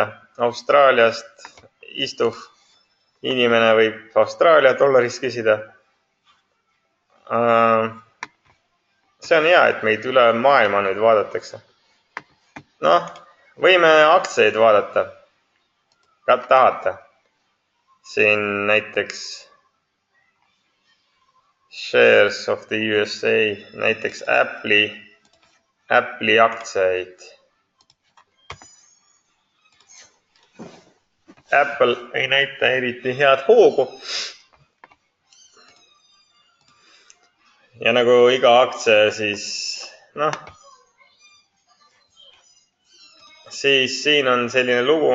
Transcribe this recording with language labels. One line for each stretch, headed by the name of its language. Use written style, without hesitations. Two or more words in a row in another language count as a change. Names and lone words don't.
Estonian: Austraaliast istuv inimene võib Austraalia dollarist küsida. See on hea, et meid üle maailma nüüd vaadatakse. Noh, võime aktsiaid vaadata. Ka tahate. Siin näiteks
English: shares of the USA,
Estonian: näiteks Apple'i aktsiaid. Apple ei näita eriti head hoogu. Ja nagu iga aktsia, siis noh, siis siin on selline lugu.